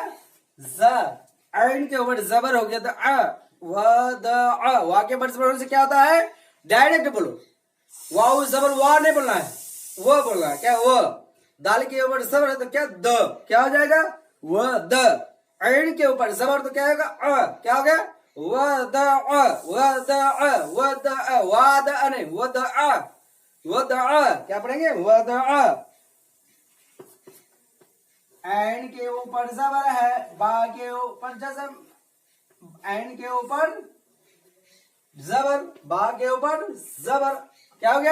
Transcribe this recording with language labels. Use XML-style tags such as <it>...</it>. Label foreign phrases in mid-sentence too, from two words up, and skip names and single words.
<ur>ز، عین کے اوپر زبر ہو گیا تو وا کے اوپر زبر سے کیا ہوتا ہے؟ ڈائریکٹ بولو، واؤ زبر وا نہیں بولنا ہے، وہ بولنا ہے، کیا؟ وہ دال کے اوپر زبر ہے تو کیا؟ د، کیا ہو جائے گا؟ وہ د۔ عین کے اوپر زبر تو کیا ہوگا؟ کیا ہو گیا؟ وہ د، وہ د، وہ د، وا د نہیں، وہ د، وہ د، کیا پڑھیں گے؟ وہ د۔ عین کے اوپر زبر ہے، با کے اوپر جزم، عین کے اوپر زبر، با کے اوپر زبر، کیا ہو گیا؟</ur>